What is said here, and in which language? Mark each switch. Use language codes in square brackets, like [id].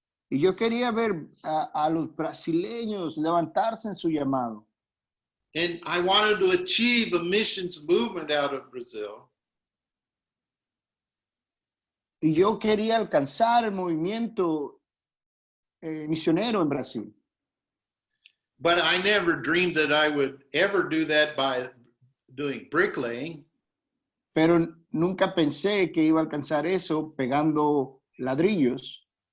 [es] Y yo quería ver a los brasileños levantarse en su llamado. [en] And I wanted to achieve a missions movement out of Brazil. [es] Y yo quería alcanzar el movimiento misionero en Brasil. [en] But I never dreamed that I would ever do that by doing bricklaying. [es] Pero nunca pensé que iba a alcanzar eso pegando ladrillos.